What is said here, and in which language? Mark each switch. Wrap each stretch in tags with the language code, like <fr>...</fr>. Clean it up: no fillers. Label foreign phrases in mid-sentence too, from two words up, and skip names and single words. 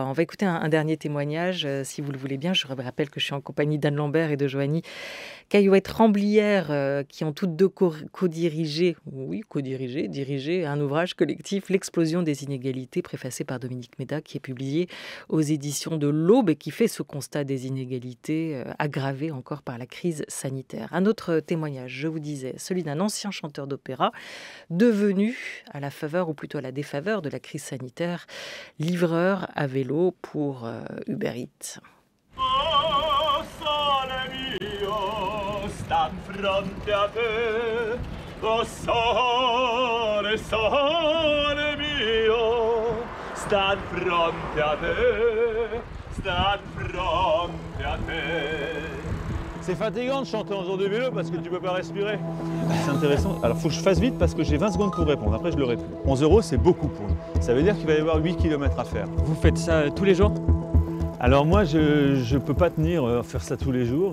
<fr>On va écouter un dernier témoignage, si vous le voulez bien. Je rappelle que je suis en compagnie d'Anne Lambert et de Joanie Caillouette-Ramblière, qui ont toutes deux dirigé un ouvrage collectif, L'explosion des inégalités, préfacé par Dominique Méda, qui est publié aux éditions de l'Aube et qui fait ce constat des inégalités aggravées encore par la crise sanitaire. Un autre témoignage, je vous disais, celui d'un ancien chanteur d'opéra devenu, à la faveur ou plutôt à la défaveur de la crise sanitaire, livreur à vélo pour Uber Eats.</fr> <nap>Oh, sole mio, sta fronte a te. Oh, sole, sole mio, sta fronte a te. Sta fronte a te.</nap> <fr>C'est fatigant de chanter en faisant du vélo parce que tu peux pas respirer. C'est intéressant. Alors, il faut que je fasse vite parce que j'ai 20 secondes pour répondre. Après, je l'aurai plus. 11 €, c'est beaucoup pour nous. Ça veut dire qu'il va y avoir 8 km à faire. Vous faites ça tous les jours ? Alors moi, je ne peux pas tenir faire ça tous les jours.</fr>